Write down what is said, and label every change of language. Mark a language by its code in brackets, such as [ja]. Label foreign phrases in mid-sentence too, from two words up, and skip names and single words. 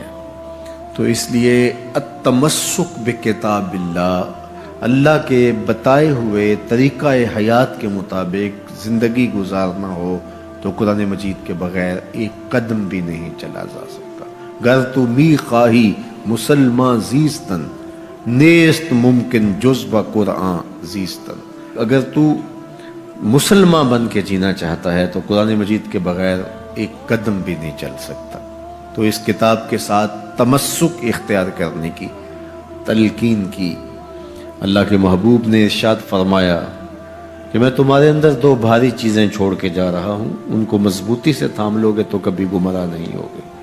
[ur] تو اس لیے [ar] التمسک بکتاب اللہ، [ur] اللہ کے بتائے ہوئے طریقہ حیات کے مطابق زندگی گزارنا ہو تو قرآن مجید کے بغیر ایک قدم بھی نہیں چلا جا سکتا۔ [fa] گر تو می خواہی مسلمان زیستن، نیست ممکن جز با قرآن زیستن، [ur] اگر تو مسلمان بن کے جینا چاہتا ہے تو قرآن مجید کے بغیر ایک قدم بھی نہیں چل سکتا۔ تو اس کتاب کے ساتھ تمسک اختیار کرنے کی تلقین کی۔ اللہ کے محبوب نے ارشاد فرمایا کہ میں تمہارے اندر دو بھاری چیزیں چھوڑ کے جا رہا ہوں، ان کو مضبوطی سے تھام لو گے تو کبھی گمراہ نہیں ہوگے۔